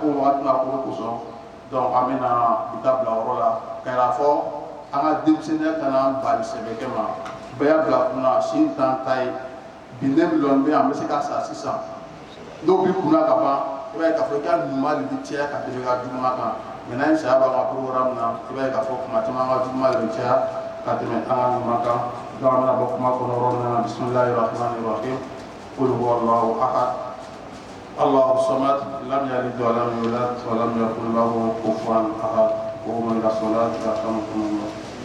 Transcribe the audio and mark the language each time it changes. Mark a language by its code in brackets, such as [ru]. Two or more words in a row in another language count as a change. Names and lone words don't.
[bm] wagati na ko kosɔn donc an bɛna i ta bila yɔrɔ la k'a fɔ an ka denmisɛnninya kana bali sɛbɛkɛ ma bɛɛ y'a bila kunna sini t'an ta ye bi ne miliyɔn bɛ yan an bɛ se ka sa sisan dɔw b'i kunna ka ban i b'a ye k'a fɔ i ka ɲuman de bɛ caya ka tɛmɛ i ka juguman kan maintenant saya b'an ka programme na i b'a ye k'a fɔ kuma caman an ka juguman de bɛ caya ka tɛmɛ an ka ɲuman kan donc an bɛna bɔ kuma kɔnɔ yɔrɔ min na [ar] بسم الله الرحمن الرحيم قل هو الله أحد الله الصمد لم يلد ولم يولد ولم يكن له كفوا أحد قوموا إلى الصلاة يرحمكم الله